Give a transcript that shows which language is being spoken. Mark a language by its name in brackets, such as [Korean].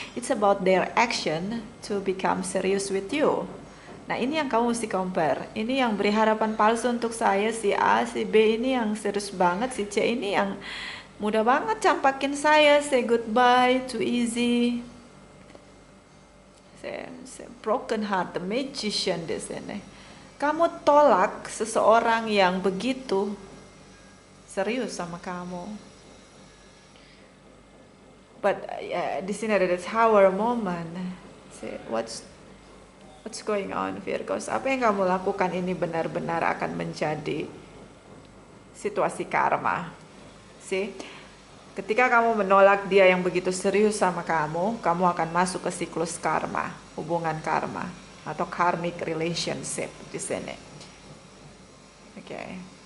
[English] It's about their action to become serious with you. [Indonesian] Nah, ini yang kamu mesti compare. Ini yang beri harapan palsu untuk saya, si A, si B ini yang serius banget, si C ini yang mudah banget campakin saya, [English] say goodbye, too easy. Say broken heart, the magician di sini. [Indonesian] Kamu tolak seseorang yang begitu serius sama kamu. But di sini ada the tower moment. [English] See, what's going on, Virgos? [Indonesian] Apa yang kamu lakukan ini benar-benar akan menjadi situasi karma. See, ketika kamu menolak dia yang begitu serius sama kamu, kamu akan masuk ke siklus karma, hubungan karma atau karmic relationship di sini. Oke.